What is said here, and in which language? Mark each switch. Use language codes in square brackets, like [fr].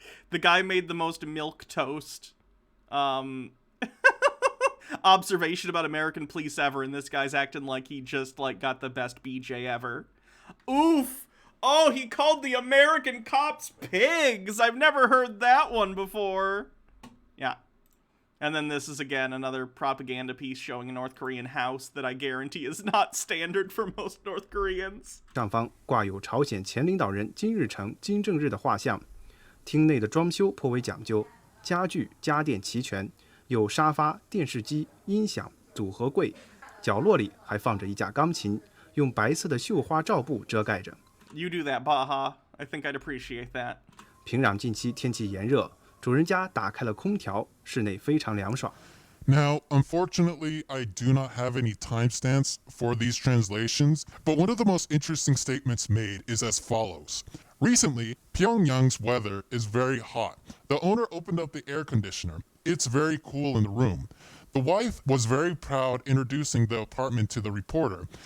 [en] The guy made the most milquetoast observation about American police ever, and this guy's acting like he just got the best BJ ever. Oof! Oh, he called the American cops pigs! I've never heard that one before. Yeah. And then this is, again, another propaganda piece showing a North Korean house that I guarantee is not standard for most North Koreans. [zh] 上方挂有朝鲜前领导人金日成、金正日的画像，厅内的装修颇为讲究，家具家电齐全，有沙发、电视机、音响、组合柜，角落里还放着一架钢琴，用白色的绣花罩布遮盖着。 [en] You do that, Baha. I think I'd appreciate that. [zh] 平壤近期天气炎热，主人家打开了空调，室内非常凉爽。 [en] Now, unfortunately, I do not have any timestamps for these translations, but one of the most interesting statements made is as follows. Recently, Pyongyang's weather is very hot. The owner opened up the air conditioner. It's very cool in the room. The wife was very proud introducing the apartment to the reporter.